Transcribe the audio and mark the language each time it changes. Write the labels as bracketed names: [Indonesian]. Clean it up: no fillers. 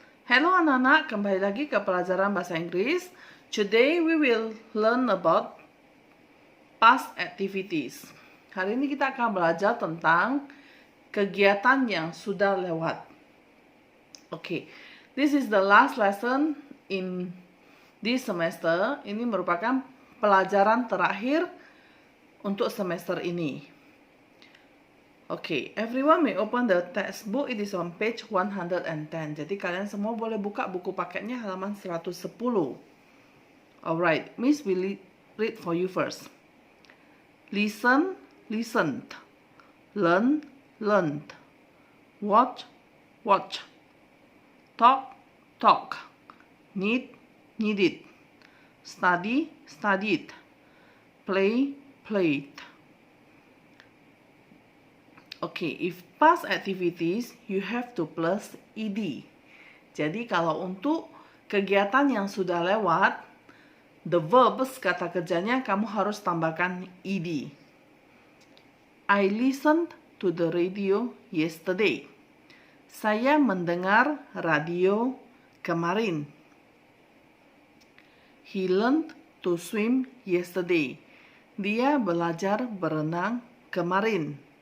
[Indonesian] Hello anak-anak, kembali lagi ke pelajaran bahasa Inggris. [English] Today we will learn about past activities. [Indonesian] Hari ini kita akan belajar tentang kegiatan yang sudah lewat. [English] Okay, this is the last lesson in this semester. [Indonesian] Ini merupakan pelajaran terakhir untuk semester ini. [English] Okay, everyone may open the textbook. It is on page 110. [Indonesian] Jadi kalian semua boleh buka buku paketnya halaman 110. [English] Alright, Miss will read for you first. Listen, listened. Learn, learned. Watch, watched. Talk, talk. Need, needed. Study, studied. Play, played. Okay, if past activities, you have to plus ed. [Indonesian] Jadi kalau untuk kegiatan yang sudah lewat, [English] the verbs, [Indonesian] kata kerjanya, kamu harus tambahkan ed. [English] I listened to the radio yesterday. [Indonesian] Saya mendengar radio kemarin. [English] He learned to swim yesterday. [Indonesian] Dia belajar berenang kemarin.